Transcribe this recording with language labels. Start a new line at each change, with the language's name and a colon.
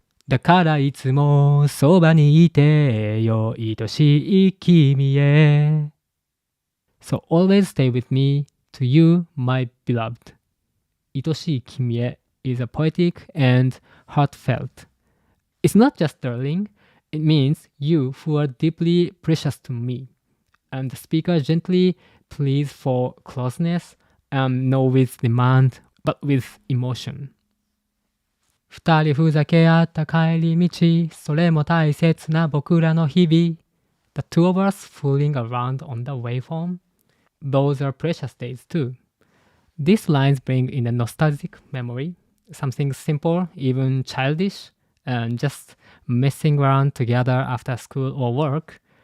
Japanese: だからいつもそばにいてよ、愛しい君へ。
English: So always stay with me, to you, my beloved.
Japanese: 愛しい君へ
English: is a poetic and heartfelt. It's not just darling, it means you who are deeply precious to me. And the speaker gently pleads for closeness, no with demand, but with emotion.
Japanese: 二人ふざけ合った帰り道、それも大切な僕らの日々。
English: The two of us fooling around on the way home. Those are precious days too. These lines bring in a nostalgic memory, something simple, even childish, and just messing around together after school or work.